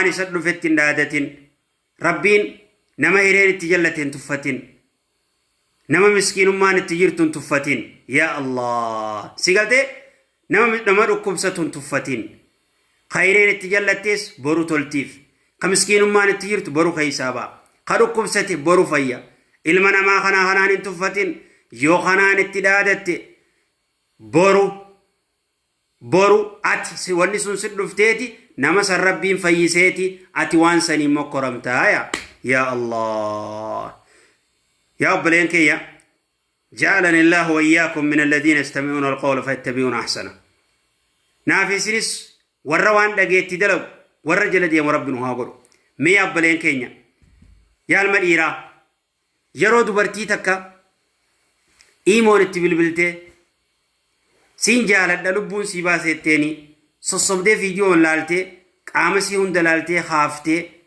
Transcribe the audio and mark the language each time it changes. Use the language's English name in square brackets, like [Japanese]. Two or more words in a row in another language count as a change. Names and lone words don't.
[Oromo] isa dhufetti ndaadatin rabbiin nama hireen itti jallateen tuffatin nama miskiinummaan itti jirtun tuffatin [Arabic] يا الله [Oromo] sigalte nama dhukkubsatun tuffatin khayreen itti jallatees boru toltiif ka miskiinummaan itti jirtu boru kaysaaba ka dhukkubsate boru fayya ilma namaa kanaan hin tuffatin yoo kanaan itti dhaadatte boru ati wanni sun si dhufteeti nama san rabbiin fayyiseeti ati waan sanii mokkoramtaa [Arabic] يا الله [Oromo] yaa obboleen kiyya [Arabic] جعلنا الله وإياكم من الذين يستمعون القول فيتبعون أحسنه [Oromo] naafisinis warra waan dhageetti dalagu warra jala deemu rabbiin haa godhu mee obboleen keenya yaa ilma dhiiraa yeroo dubartii takka iimoon itti bilbiltee siin jaaladha lubbuun sii baasetteeni sossobdee viidiyoon laaltee qaama sii hunda laaltee haaftee